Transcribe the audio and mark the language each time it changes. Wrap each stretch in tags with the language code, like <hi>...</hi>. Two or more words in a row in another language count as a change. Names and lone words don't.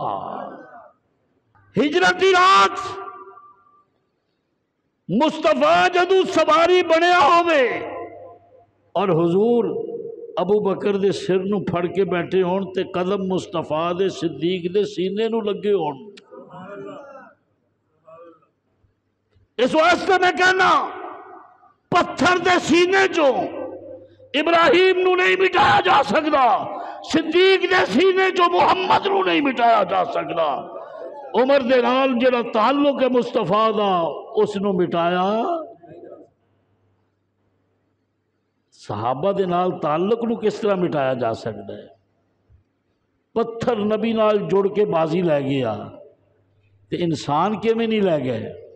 <pa>ہجرت دی رات مصطفیٰ جدو سواری بنیا ہوئے اور حضور ابو بکر دے سر نو پھڑ کے بیٹھے ہون تے قدم مصطفیٰ دے صدیق دے سینے نو لگے ہون، اس واسطے میں کہنا پتھر دے سینے چوں ابراہیم نو نہیں مٹایا جا سکتا، صدیق دے سینے چوں محمد نو نہیں مٹایا جا سکتا، عمر دے نال جڑا تعلق ہے مصطفیٰ دا اس نو مٹایا، صحابہ دے نال تعلق نو کس طرح مٹایا جا سکتا ہے؟ پتھر نبی نال جڑ کے بازی لے گیا تے انسان کے میں نہیں لے گئے؟</pa>